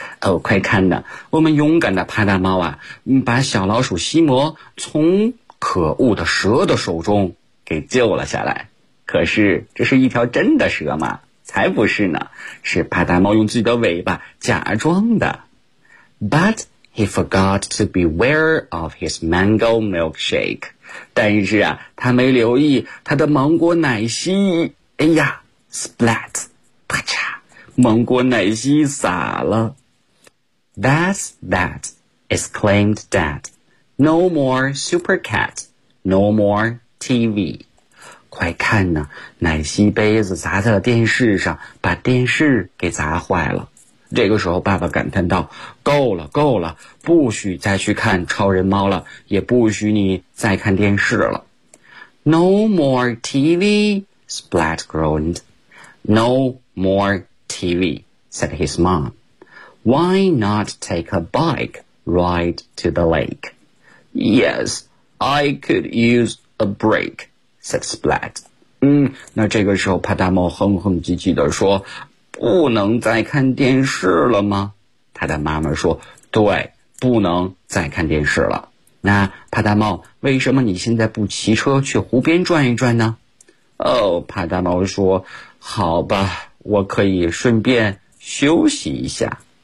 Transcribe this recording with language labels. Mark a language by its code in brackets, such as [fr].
[zh] 哦，快看呢，我们勇敢的帕达猫啊，把小老鼠西摩从可恶的蛇的手中给救了下来。可是，这是一条真的蛇吗？才不是呢，是帕达猫用自己的尾巴假装的。 [en] But he forgot to beware of his mango milkshake. [zh] 但是啊，他没留意他的芒果奶昔。哎呀 ，splat， 啪嚓，芒果奶昔洒了。 [en] That's that! Exclaimed Dad. No more Super Cat. No more TV. [zh] 快看呐，奶昔杯子砸在了电视上，把电视给砸坏了。这个时候爸爸感叹道，够了够了，不许再去看超人猫了，也不许你再看电视了。 [en] No more TV, Splat groaned. No more TV, said his mom. Why not take a bike ride to the lake? Yes, I could use a break,said Splat. [zh] 那这个时候帕达猫哼哼唧唧地说，不能再看电视了吗？他的妈妈说，对，不能再看电视了。那帕达猫，为什么你现在不骑车去湖边转一转呢？哦，帕达猫说，好吧，我可以顺便休息一下。